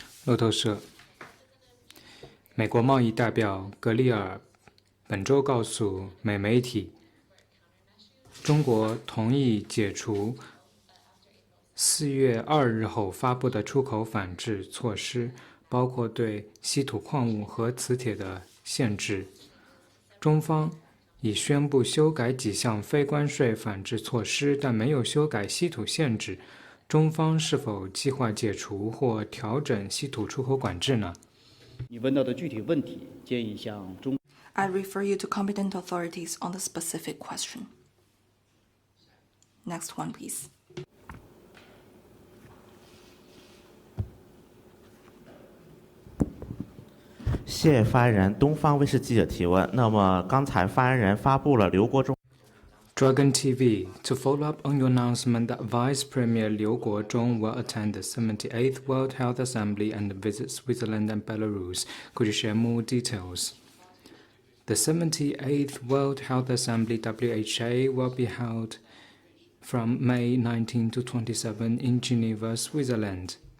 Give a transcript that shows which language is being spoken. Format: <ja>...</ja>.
<zh>路透社，美国贸易代表格里尔本周告诉美媒体，中国同意解除4月2日后发布的出口反制措施，包括对稀土矿物和磁铁的限制。中方已宣布修改几项非关税反制措施，但没有修改稀土限制。中方是否计划解除或调整稀土出口管制呢？你问到的具体问题，建议向中。</zh> <en>I refer you to competent authorities on the specific question. Next one, please.</en> <zh>谢发言人，东方卫视记者提问。那么刚才发言人发布了刘国中。</zh> <en>Dragon TV, to follow up on your announcement that Vice Premier Liu Guozhong will attend the 78th World Health Assembly and visit Switzerland and Belarus, could you share more details? The 78th World Health Assembly (WHA) will be held from May 19 to 27 in Geneva, Switzerland.</en>